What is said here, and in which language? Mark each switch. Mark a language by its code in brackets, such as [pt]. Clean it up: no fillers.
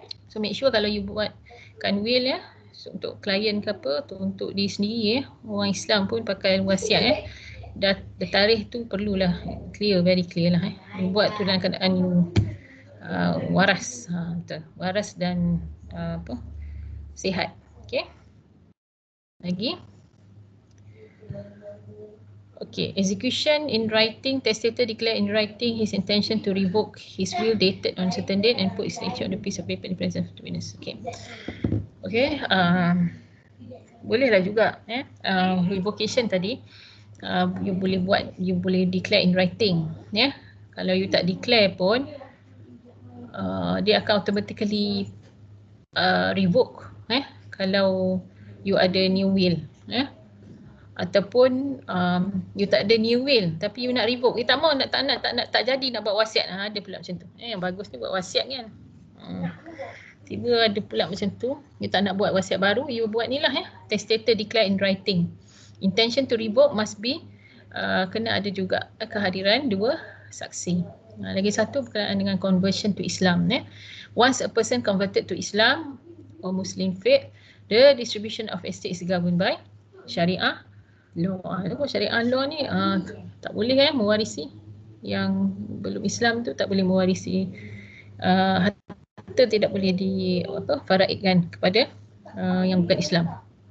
[ms] So make sure kalau you buatkan will so untuk klien ke apa, untuk diri sendiri orang Islam pun pakai wasiat dah tarikh tu perlulah clear, [en] very clear [ms] lah buat tu dalam keadaan waras, betul, waras dan sihat. Okey. Lagi. [en] Okay, execution in writing, testator declare in writing his intention to revoke his will dated on certain date and put his signature on the piece of paper in the presence of the witness. Okay. [ms] Okay, bolehlah juga revocation tadi you boleh buat, you boleh [en] declare in writing. [ms] Kalau you tak declare pun dia akan automatically revoke kalau you ada [en] new will. [ms] Ataupun you tak ada new will tapi you nak revoke, you tak mau, tak jadi nak buat wasiat. Ada pula macam tu. Yang bagus ni buat wasiat kan. Tiba ada pula macam tu, you tak nak buat wasiat baru, you buat ni lah testator [en] declare in writing. Intention to revoke must be [ms] kena ada juga kehadiran dua saksi. Lagi satu berkenaan dengan conversion to Islam. [en] Once a person converted to Islam or Muslim faith, the distribution of estate is governed by Syariah law. [ms] Syariah law ni tak boleh mewarisi yang belum Islam tu, tak boleh mewarisi harta, tidak boleh faraidkan kepada yang bukan Islam.